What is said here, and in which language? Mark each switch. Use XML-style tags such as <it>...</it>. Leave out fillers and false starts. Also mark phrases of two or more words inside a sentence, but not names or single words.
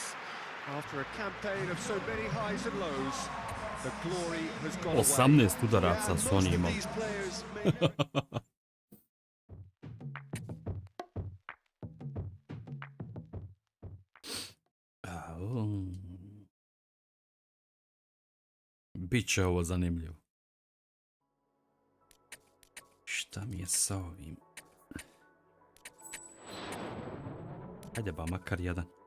<en>After a campaign of so many highs and lows, the glory has gone away.</en> <bs>18 udaraca su oni imali.</bs> <en>These players may</en> <bs>Biće ovo zanimljivo. Šta mi je sa ovim? Ajde ba, makar jedan.</bs>